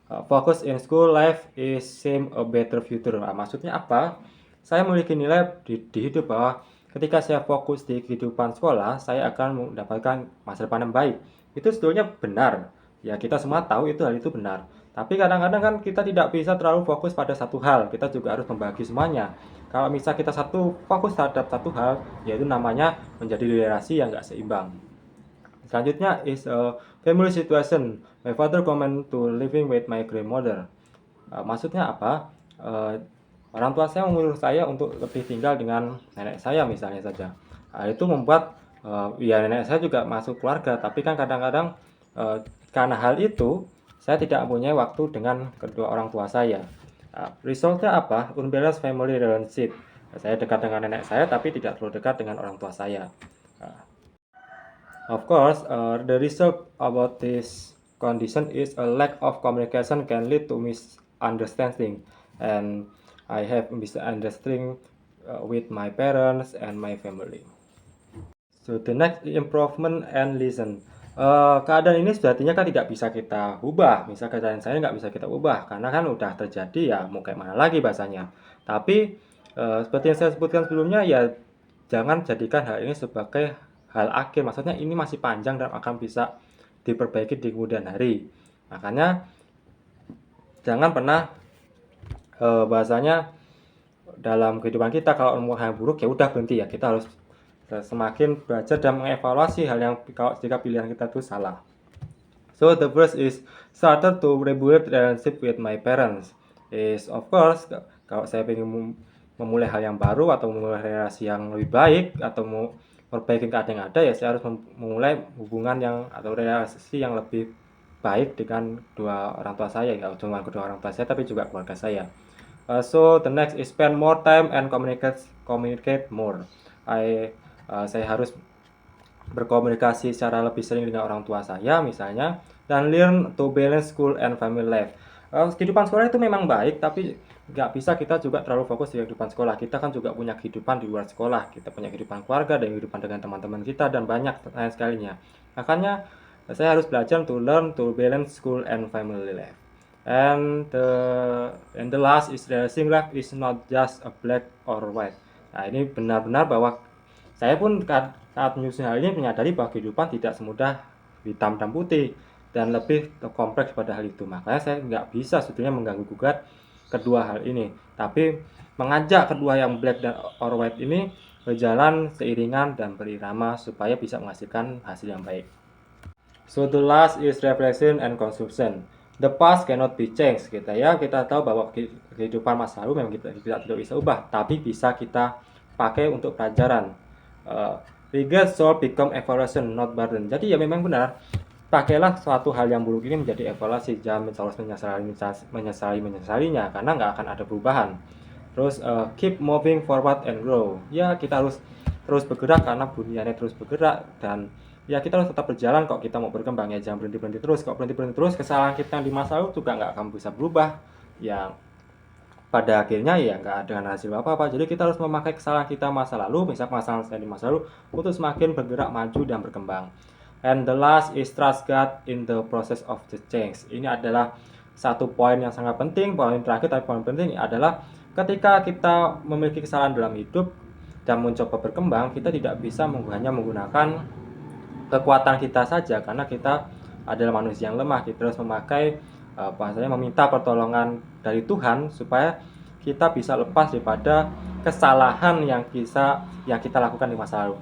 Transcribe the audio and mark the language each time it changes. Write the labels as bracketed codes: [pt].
[en] Focus in school life is seem a better future. [id] Maksudnya apa? Saya memiliki nilai di hidup bahwa ketika saya fokus di kehidupan sekolah, saya akan mendapatkan masa depan yang baik. Itu sebetulnya benar. Ya, kita semua tahu hal itu benar. Tapi kadang-kadang kan kita tidak bisa terlalu fokus pada satu hal. Kita juga harus membagi semuanya. Kalau misal kita fokus terhadap satu hal, yaitu namanya menjadi relasi yang nggak seimbang. Selanjutnya [en] is a family situation. My father comment to living with my grandmother. [id] Maksudnya apa? Orang tua saya menyuruh saya untuk lebih tinggal dengan nenek saya misalnya saja. Itu membuat ya nenek saya juga masuk keluarga, tapi kan kadang-kadang karena hal itu saya tidak mempunyai waktu dengan kedua orang tua saya. Resultnya apa? [en] Unbalanced family relationship. [id] Saya dekat dengan nenek saya tapi tidak terlalu dekat dengan orang tua saya. [en] Of course, the result about this condition is a lack of communication can lead to misunderstanding, and I have misunderstanding with my parents and my family. So the next, improvement and listen. [id] Keadaan ini sejatinya kan tidak bisa kita ubah. Misal keadaan saya nggak bisa kita ubah karena kan udah terjadi, ya mau kayak mana lagi bahasanya. Tapi seperti yang saya sebutkan sebelumnya, ya jangan jadikan hal ini sebagai hal akhir. Maksudnya ini masih panjang dan akan bisa diperbaiki di kemudian hari. Makanya jangan pernah bahasanya dalam kehidupan kita kalau mau hal buruk ya udah berhenti, ya kita harus semakin belajar dan mengevaluasi hal yang jika pilihan kita itu salah. [en] So the first is started to regulate relationship with my parents. Is of course [id] kalau saya ingin memulai hal yang baru atau memulai relasi yang lebih baik atau mau memperbaiki keadaan yang ada, ya saya harus memulai hubungan yang atau relasi yang lebih baik dengan kedua orang tua saya, nggak cuma kedua orang tua saya tapi juga keluarga saya. [en] So the next is spend more time and communicate more. [id] Saya harus berkomunikasi secara lebih sering dengan orang tua saya misalnya, dan [en] learn to balance school and family life. [id] Kehidupan sekolah itu memang baik, tapi nggak bisa kita juga terlalu fokus di kehidupan sekolah. Kita kan juga punya kehidupan di luar sekolah. Kita punya kehidupan keluarga dan kehidupan dengan teman-teman kita dan banyak lain sekalinya. Makanya saya harus belajar [en] to learn to balance school and family life. And the last is realizing life is not just a black or white. [id] Nah, ini benar-benar bahwa saya pun saat menyusun hal ini menyadari bahwa kehidupan tidak semudah hitam dan putih dan lebih kompleks pada hal itu. Makanya saya nggak bisa sebetulnya mengganggu gugat kedua hal ini, tapi mengajak kedua yang black dan or white ini berjalan seiringan dan berirama supaya bisa menghasilkan hasil yang baik. [en] So the last is reflection and consumption. The past cannot be changed. [id] Kita tahu bahwa kehidupan masa lalu memang kita tidak bisa ubah, tapi bisa kita pakai untuk pelajaran. [en] Regret should become evaluation, not burden. [id] Jadi ya memang benar, pakailah suatu hal yang buruk ini menjadi evaluasi, jangan terus menyesalinya karena nggak akan ada perubahan. Terus [en] keep moving forward and grow. [id] Ya kita harus terus bergerak karena dunianya terus bergerak, dan ya kita harus tetap berjalan. Kok kita mau berkembang, ya jangan berhenti terus. Kok berhenti terus, kesalahan kita di masa lalu juga nggak akan bisa berubah, ya pada akhirnya ya nggak ada hasil apa-apa. Jadi kita harus memakai kesalahan kita masa lalu, misal kesalahan saya di masa lalu, untuk semakin bergerak maju dan berkembang. [en] And the last is trust God in the process of the change. [id] Ini adalah satu poin yang sangat penting. Poin terakhir tapi poin penting adalah ketika kita memiliki kesalahan dalam hidup dan mencoba berkembang, kita tidak bisa hanya menggunakan kekuatan kita saja, karena kita adalah manusia yang lemah. Kita harus memakai meminta pertolongan dari Tuhan supaya kita bisa lepas daripada kesalahan yang kita lakukan di masa lalu.